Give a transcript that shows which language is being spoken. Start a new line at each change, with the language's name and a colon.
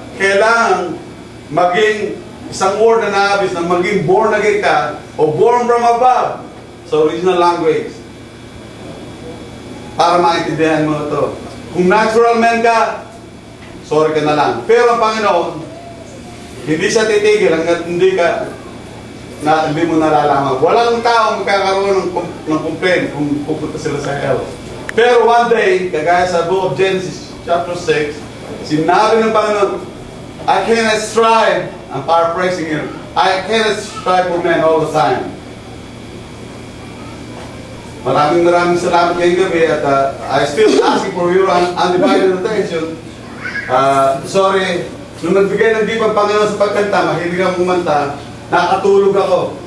Filipino: Kailangan maging isang word na naabis na maging born again ka o born from above sa original language para maintindihan mo ito. Kung natural man ka, sorry ka na lang. Pero ang Panginoon, hindi siya titigil hanggang hindi mo nalalaman. Walang tao magkakaroon ng complaint kung pupunta sila sa hell. Pero one day, kagaya sa book of Genesis chapter 6, sinabi ng Panginoon,
English: I cannot strive, I'm paraphrasing here, I cannot strive for men all the time.
Filipino: Maraming salamat ngayong gabi at
English: I still asking for your undivided attention.
Filipino: Sorry, nung nagbigay ng gift ang Panginoon sa pagkanta, mahilig ang kumanta, nakatulog ako.